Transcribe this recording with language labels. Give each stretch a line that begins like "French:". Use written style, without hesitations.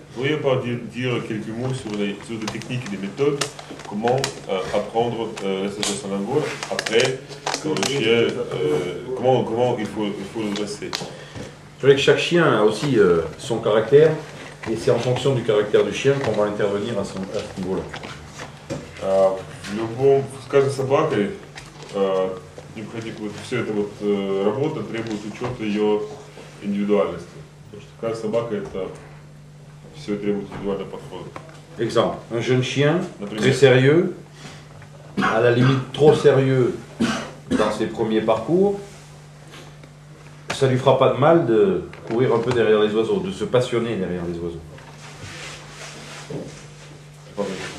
French: Pourriez-vous pas dire quelques mots sur les techniques et les méthodes, comment apprendre la sagesse à l'angole après quand le chien, comment il faut le dresser. Je dirais que chaque chien a aussi son caractère. Et c'est en fonction du caractère du chien qu'on va intervenir à ce niveau-là.
Russian: С каждой собакой необходимо, все это работа требует учета ее индивидуальности. Потому что каждая собака это все требует индивидуального подхода.
French: Exemple, un jeune chien très sérieux, à la limite trop sérieux dans ses premiers parcours, ça lui fera pas de mal de courir un peu derrière les oiseaux, de se passionner derrière les oiseaux.